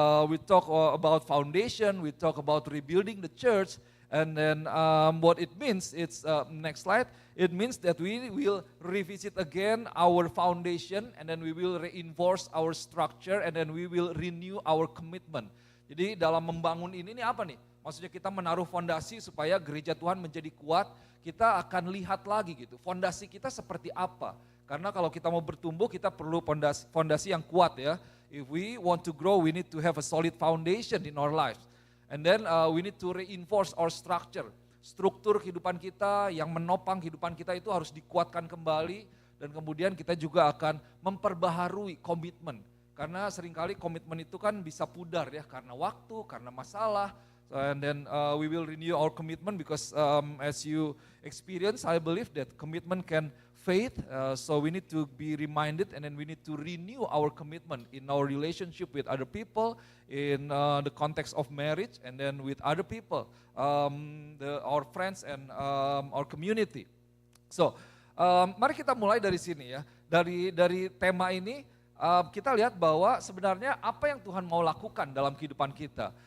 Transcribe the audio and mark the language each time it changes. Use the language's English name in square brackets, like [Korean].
[English] We talk about foundation, we talk about rebuilding the church, and then what it means, it's next slide. It means that we will revisit again our foundation, and then we will reinforce our structure, and then we will renew our commitment. [Indonesian] Jadi dalam membangun ini apa nih? Maksudnya kita menaruh fondasi supaya gereja Tuhan menjadi kuat. Kita akan lihat lagi gitu, fondasi kita seperti apa. Karena kalau kita mau bertumbuh, kita perlu fondasi yang kuat ya. [English] If we want to grow, we need to have a solid foundation in our lives. And then we need to reinforce our structure. [Indonesian] Struktur kehidupan kita yang menopang kehidupan kita itu harus dikuatkan kembali. Dan kemudian kita juga akan memperbaharui komitmen. Karena seringkali komitmen itu kan bisa pudar ya, karena waktu, karena masalah. [English] And then we will renew our commitment because as you experience, I believe that commitment can fade. So we need to be reminded and then we need to renew our commitment in our relationship with other people, in the context of marriage, and then with other people, our friends and our community. [Indonesian] So mari kita mulai dari sini ya, dari tema ini. Kita lihat bahwa sebenarnya apa yang Tuhan mau lakukan dalam kehidupan kita.